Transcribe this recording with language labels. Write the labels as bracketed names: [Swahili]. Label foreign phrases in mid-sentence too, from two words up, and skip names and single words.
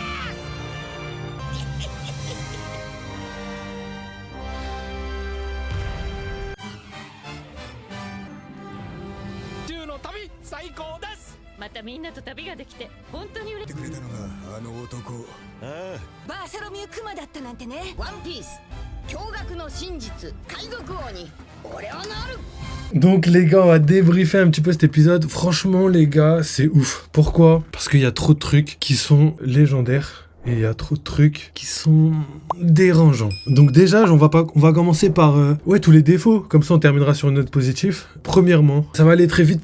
[Japanese] 10の旅最高です。またみんなと旅ができて本当に嬉しい。くれたのがあの男。ああ、バーサロミュークマだったなんてね。ワンピース驚愕の真実、海賊王に俺はなる。 [French] Donc les gars, on va débriefer un petit peu cet épisode. Franchement les gars, c'est ouf. Pourquoi ? Parce qu'il y a trop de trucs qui sont légendaires. Et il y a trop de trucs qui sont dérangeants. Donc déjà, on va commencer par tous les défauts. Comme ça, on terminera sur une note positive. Premièrement, ça va aller très vite.